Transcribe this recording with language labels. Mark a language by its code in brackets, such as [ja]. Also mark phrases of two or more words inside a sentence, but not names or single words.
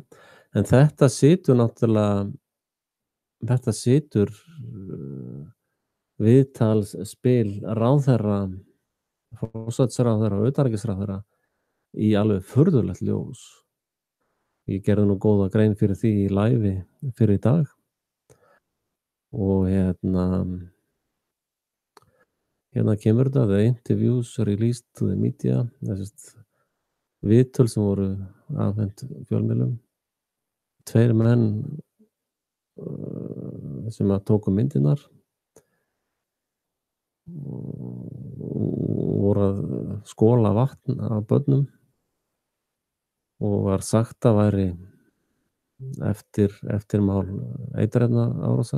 [is] En þetta situr viðtalsspil ráðherra, forsætisráðherra og utanríkisráðherra í alveg furðulegt ljós. Ég gerði nú góða grein fyrir því í live fyrir í dag. Og hérna kemur þetta, [en] the interviews released to the media, [is] viðtöl sem voru afhent fjölmiðlum. 2 menn sem að tóku myndirnar voru að skola vatn af börnum og var sagt að væri eftirmál eiturefnaárásar.